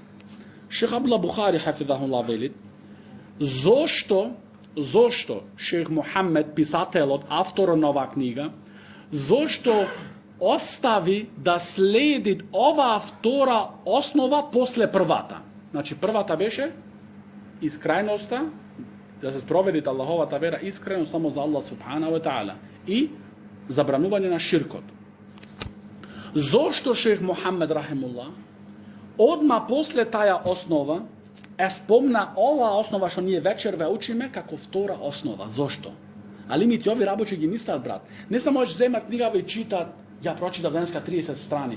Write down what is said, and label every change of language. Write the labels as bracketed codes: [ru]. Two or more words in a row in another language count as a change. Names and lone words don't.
[mk] Шех Абдулла Бухари хафизахуллах велит, зошто шех Мухаммед, писателот, авторот на оваа книга, зошто остави да следи оваа втора основа после првата? Значи првата беше искреноста, да се спроведи Аллаховата вера искрено само за Аллах [ar] سبحانه وتعالى [mk] и забранување на ширкот. Зошто шех Мухаммед рахимуллах одма после таја основа е спомна оваа основа што ние вечерве учиме како втора основа? Зошто? Али ми ти ови работи ги мислат, брат. Не само може земат книга и читат, ја прочитав денеска 30 страни.